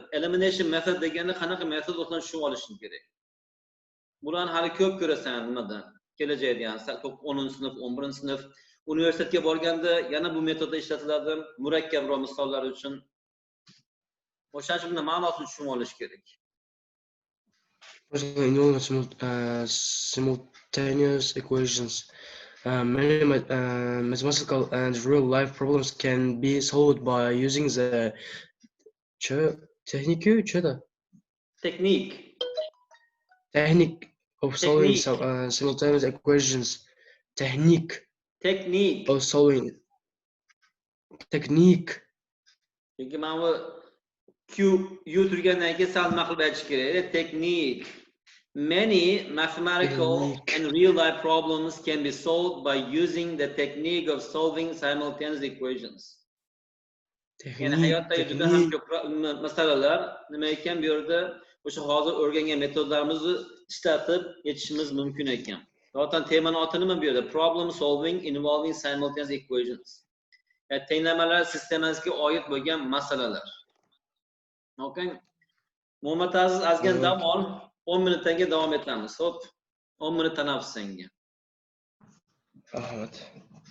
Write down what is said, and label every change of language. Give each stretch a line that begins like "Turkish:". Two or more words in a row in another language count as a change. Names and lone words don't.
English: Elimination method
Uzbek: deganda qanaqa metod o'zini tushunib olishing kerak. Bularni hali ko'p ko'rasan nimada? Kelajakda, ya'ni 10-sinf, 11-sinf universitetga borganda yana bu metodda ishlatiladi, murakkabroq misollar uchun. O'shaning uchun ma'nosini tushunib olish kerak.
English: Simultaneous equations. Many mathematical and real-life problems can be solved by using the technique of solving simultaneous equations. Technique of solving. Technique.
Uzbek: Chunki mana bu Q U turgandan keyin sal nima qilib aytish kerak?
English: Technique. Many mathematical and real-life problems can be solved by using the technique of solving simultaneous equations.
Uzbek: Yani hayotdagi juda ham ko'p masalalar nima ekan bu yerda o'sha hozir o'rgangan metodlarimizni ishlatib yechishimiz mumkin ekan. Zaten temani oti nima bu yerda?
English: Problem solving involving simultaneous equations.
Uzbek: Yani tenglamalar sistemasiga oid bo'lgan masalalar. Okay. M.Aziz ozgan dam ol. 10 minutdan davom etamiz. Hop. 10 minut tanaffus senga. Rahmat.